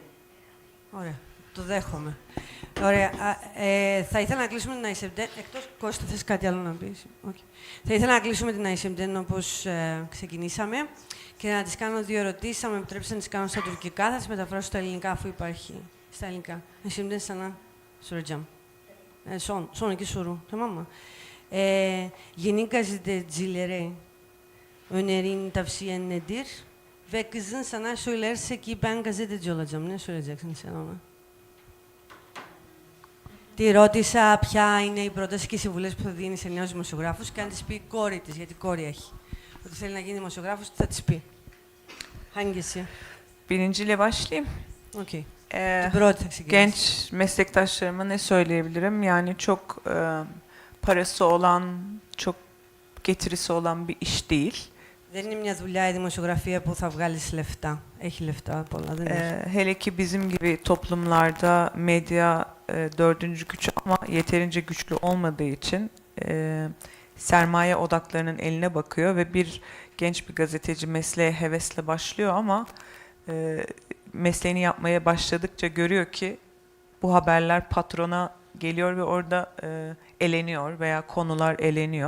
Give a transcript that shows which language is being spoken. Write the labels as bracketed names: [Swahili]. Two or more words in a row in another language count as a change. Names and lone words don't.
[Greek] Ωραία, το δέχομαι. Ωραία. Θα ήθελα να κλείσουμε την ISMD. Εκτός, Κώστα, θες κάτι άλλο να πεις? Okay. Θα ήθελα να κλείσουμε την ISMD όπως ξεκινήσαμε και να τις κάνω 2 ερωτήσεις. Αν με επιτρέψετε να τις κάνω στα τουρκικά, θα τις μεταφράσω στα ελληνικά, αφού υπάρχει στα ελληνικά. [Turkish] ISMD sana soracağım. Son iki soru, tamam mı? Yeni gazetecilere önerin, tavsiyen nedir? Ve kızın sana söylerse ki ben gazeteci olacağım, ne söyleyeceksin sen ona? [Greek] Τη ρώτησα ποια είναι η πρόταση και οι συμβουλές που θα δίνει σε νέους δημοσιογράφους και αν της πει η κόρη της, γιατί κόρη έχει, ότι θέλει να γίνει δημοσιογράφος, τι θα της πει? [Turkish] Hangisi? Birinciyle başlayayım. Okay. Genç meslektaşlarıma ne söyleyebilirim? Yani çok parası olan, çok getirisi olan bir iş değil. [Greek] Δεν είναι μια δουλειά η δημοσιογραφία που θα βγάλεις λεφτά. Έχει λεφτά πολλά, δεν έχει. [Turkish] Hele ki bizim gibi toplumlarda medya 4. güç ama yeterince güçlü olmadığı için sermaye odaklarının eline bakıyor ve bir genç bir gazeteci mesleğe hevesle başlıyor ama mesleğini yapmaya başladıkça görüyor ki bu haberler patrona geliyor ve orada eleniyor veya konular eleniyor.